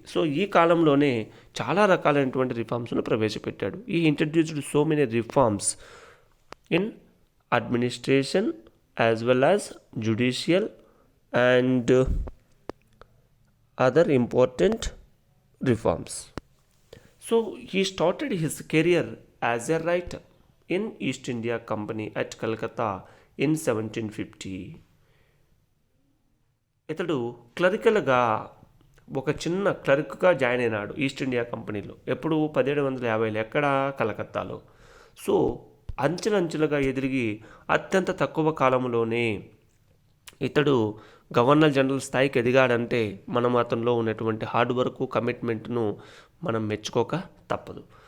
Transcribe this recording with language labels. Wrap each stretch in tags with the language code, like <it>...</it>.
<te>So ఈ కాలంలోనే చాలా రకాలైనటువంటి రిఫార్మ్స్ను ప్రవేశపెట్టాడు.</te> <en>ఈ introduced so many reforms in administration as well as judicial and other important reforms. So he started his career as a writer in East India Company at Calcutta in 1750.</en> <te>ఇతడు క్లరికల్గా ఒక చిన్న క్లర్క్గా join అయినాడు east India కంపెనీలో. ఎప్పుడు? 1750లో. ఎక్కడ? కలకత్తాలో. So అంచెలంచెలుగా ఎదిగి అత్యంత తక్కువ కాలంలోనే ఇతడు గవర్నర్ జనరల్ స్థాయికి ఎదిగాడంటే మనం అతనిలో ఉన్నటువంటి హార్డ్ వర్క్ కమిట్మెంట్ను మనం మెచ్చుకోక తప్పదు.</te>